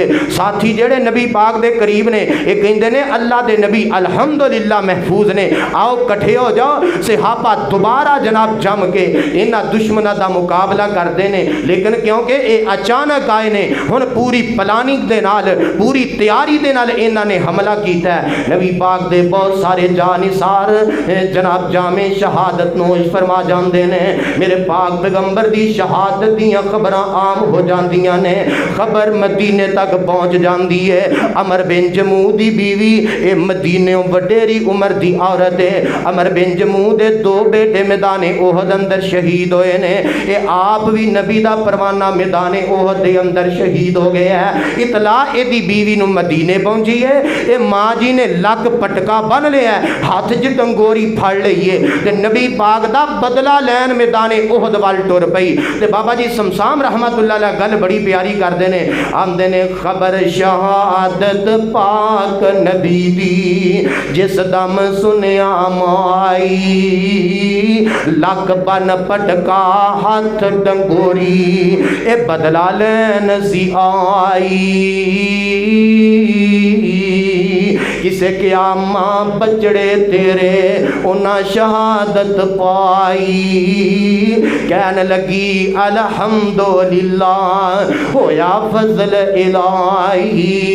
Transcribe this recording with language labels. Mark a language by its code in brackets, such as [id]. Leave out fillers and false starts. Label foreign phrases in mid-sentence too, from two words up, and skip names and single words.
[pa] ساتھی جڑے نبی پاک دے قریب نے ایک کہندے نے اللہ دے نبی الحمدللہ محفوظ نے، آؤ کٹھے ہو جاؤ۔ صحابہ دوبارہ جناب جم کے انہاں دشمنہ دا مقابلہ کر دینے، لیکن کیونکہ اے اچانک آئے نے ہن پوری پلاننگ دے نال پوری تیاری دے نال انہاں نے حملہ کیتا ہے۔ نبی پاک دے بہت سارے جانثار جناب جامع شہادت نوش فرما جاندے نے۔ میرے پاک پیغمبر دی شہادت دیاں خبراں عام ہو جاندیاں نے، خبر مدینے تک پہنچ جاندی ہے۔ عمر بن جموح دی بیوی اے مدینے وڈیری عمر دی عورت ہے۔ عمر بن جموح دے دو بیٹے میدان احد اندر شہید ہوئے نے، اے آپ بھی نبی دا پروانہ میدان احد دے اندر شہید ہو گیا ہے۔ اطلاع اے دی بیوی نو مدینے پہنچی ہے، اے ماں جی نے لک پٹکا بن لیا ہے، ہاتھ جی ڈنگوری پھڑ لئیے تے نبی پاک دا بدلہ لین میدان احد وال ٹر پئی۔ تے بابا جی سمسام رحمت اللہ علیہ گل بڑی پیاری کر دینے، آمدے نے خبر شہادت پاک نبی دی جس دم سنیا مائی، لک بن پٹکا ہاتھ ڈنگوری اے بدلہ لین سی آئی، کسے کیا ماں بچڑے تیرے انہاں شہادت پائی، کہنے لگی الحمدللہ ہویا فضل الہی،